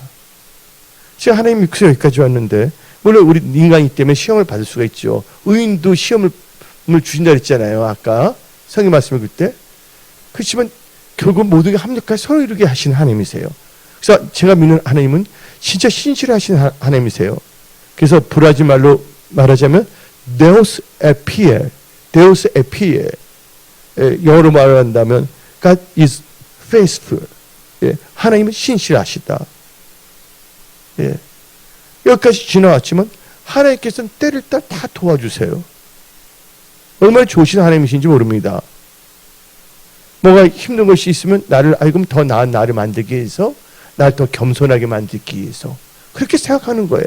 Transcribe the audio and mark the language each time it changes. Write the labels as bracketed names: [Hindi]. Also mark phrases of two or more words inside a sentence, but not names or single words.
[Korean] 지금 하나님 믿고 여기까지 왔는데, 물론 우리 인간이기 때문에 시험을 받을 수가 있죠. 의인도 시험을 주신다 그랬잖아요. 아까 성경 말씀을 그때. 그렇지만 결국 모든 게 합력하여 서로 이루게 하시는 하나님이세요. 그래서 제가 믿는 하나님은 진짜 신실하신 하나님이세요. 그래서 브라질 말로 말하자면 [Portuguese] Deus é fiel, Deus é fiel. [Korean] 영어로 말한다면 [English] God is faithful. [Korean] 하나님은 신실하시다. 여기까지 지나왔지만 하나님께서는 때를 따라 다 도와주세요. 얼마나 좋으신 하나님이신지 모릅니다. 뭐가 힘든 것이 있으면 나를 알고 더 나은 나를 만들기 위해서, 나를 더 겸손하게 만들기 위해서 그렇게 생각하는 거예요.